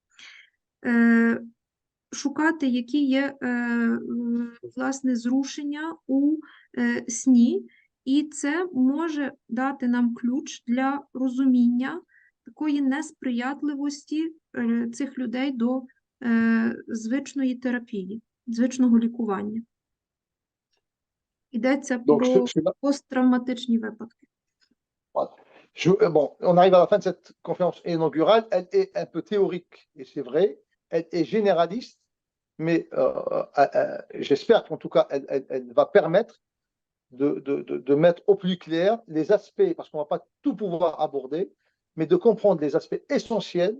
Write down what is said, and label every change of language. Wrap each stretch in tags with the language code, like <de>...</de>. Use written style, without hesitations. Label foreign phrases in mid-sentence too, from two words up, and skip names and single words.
<uk>Шукати, які є, власне, зрушення у сні, і це може дати нам ключ для розуміння такої несприятливості цих людей до звичної терапії, звичного лікування. Йдеться про посттравматичні випадки.</uk> <fr>Bon, on arrive à la fin de cette conférence inaugurale. Elle est un peu théorique, et c'est vrai. Elle est généraliste, mais j'espère qu'en tout cas, elle va permettre de mettre au plus clair les aspects, parce qu'on ne va pas tout pouvoir aborder, mais de comprendre les aspects essentiels.</fr>